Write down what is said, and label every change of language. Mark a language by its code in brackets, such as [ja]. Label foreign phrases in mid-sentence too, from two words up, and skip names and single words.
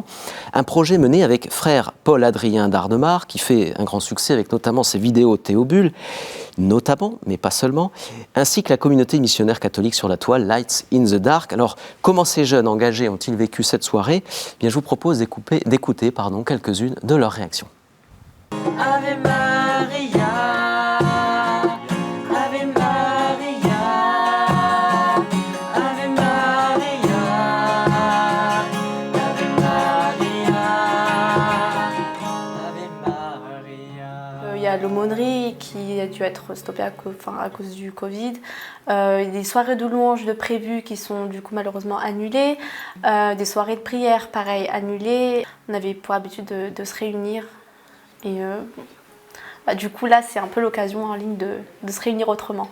[fr] Un projet mené avec frère Paul-Adrien d'Ardemar, qui fait un grand succès avec notamment ses vidéos Théobule, notamment, mais pas seulement, ainsi que la communauté missionnaire catholique sur la toile Lights in the Dark. Alors, comment ces jeunes engagés ont-ils vécu cette soirée ? Eh bien, je vous propose d'écouter quelques-unes de leurs réactions. [la] Ave Maria, Ave Maria, Ave Maria, Ave Maria, Ave Maria. [fr] Il y a l'aumônerie qui a dû être stoppée à cause du Covid. Des soirées de louanges de prévues qui sont du coup malheureusement annulées. Des soirées de prière, pareil, annulées. On avait pour habitude de se réunir. Et du coup, là, c'est un peu l'occasion en ligne de se réunir autrement.